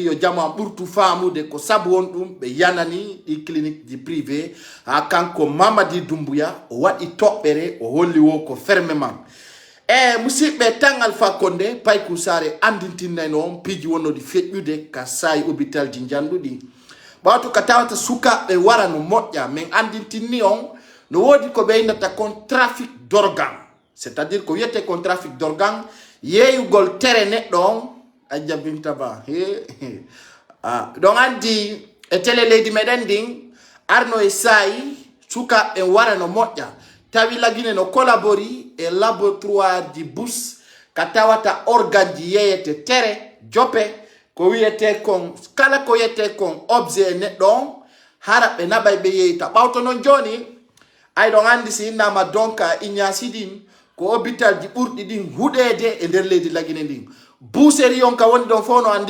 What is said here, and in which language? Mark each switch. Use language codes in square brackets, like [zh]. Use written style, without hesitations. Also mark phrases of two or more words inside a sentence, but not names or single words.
[ff] yo jama burtu famude ko sabu won dum be yanani di clinique ji privé ha kanko Mamadi Doumbouya o wadi tobbere o holli wo ko fermement e musibbe tangal fakonde pay ku sare andintinayno on piji wonno di feƴƴude ka say hôpital ji jandudi bato ka tawata suka be wara no moƴƴa men andintinni on no wodi ko be inata kon [fr] trafic d'organe c'est-à-dire [ff] ko yete kon [fr] trafic d'organe [ff] yeyugol tere neddo on ajabinta ba don andi e télé leydi meden din arno e say suka be wara no moƴƴa tawi lagine no collabori e laboratoire di bus katawata organe ji yeyete tere jope ko wiyete kon kala ko yete kon objet neddo hara be nabay be yeyta bawto non joni ay don andi si nama donka Ignasidine ko hôpital ji burdi din hudede e der leydi lagine din buseri on ka woni don fono andi